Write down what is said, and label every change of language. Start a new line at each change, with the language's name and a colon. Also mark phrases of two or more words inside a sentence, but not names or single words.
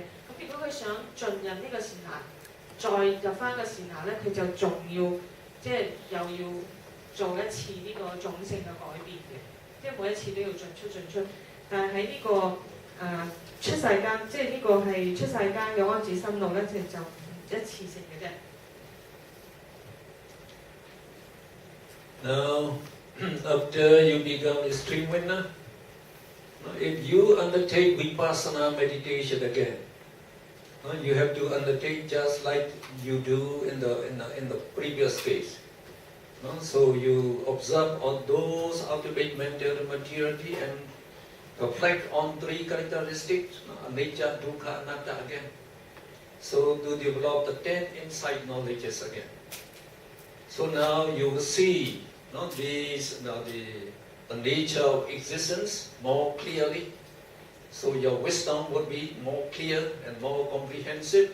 Cantonese: 咁如果佢想進入呢個善那，再入翻個善那咧，佢就仲要即係又要做一次呢個種性嘅改變嘅，即係每一次都要進出。但係喺呢個出世間，即係呢個係出世間嘅安止心路咧，就一次性嘅啫。
English: Now, after you become a stream winner, if you undertake vipassana meditation again, you have to undertake just like you do in the previous case. So you observe on those ultimate mental maturity and reflect on three characteristics,
Pali: anicca, dukkha, anatta again.
English: So to develop the 10 insight knowledges again. So now you will see the nature of existence more clearly. So your wisdom would be more clear and more comprehensive.